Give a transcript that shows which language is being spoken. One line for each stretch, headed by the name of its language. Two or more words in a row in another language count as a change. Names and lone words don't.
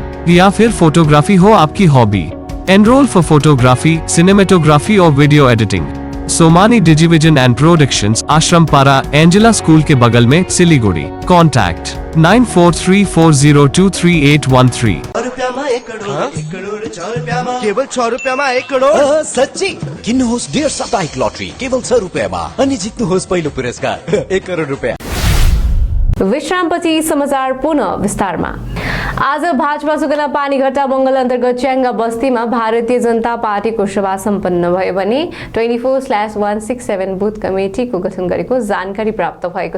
Hindi: या फिर फोटोग्राफी हो आपकी हॉबी,
English: enroll for photography,
Hindi: सिनेमेटोग्राफी और
English: video editing.
Hindi: सोमानी डिजिविजन एंड प्रोडक्शंस, आश्रमपारा, एंजेला स्कूल के बगल में, सिलीगुड़ी। कॉन्टैक्ट 9434023813।
Nepali: केवल 6 रुपैयाँमा 1 करोड? सच्ची किन्नुहोस् डेढ साप्ताहिक लटरी केवल 6 रुपैयाँमा अनि जित्नुहोस् पहिलो पुरस्कार 1 करोड रुपैयाँ। विश्रामपछि समाचार पुनः विस्तारमा। आज भाजपा सुकुना पानीघट्टा मंगल अन्तर्गत च्याङ्गा बस्तीमा भारतीय जनता पार्टीको सभा सम्पन्न भयो भने 24/167 बुथ कमिटीको गठन गरेको जानकारी प्राप्त भएको छ।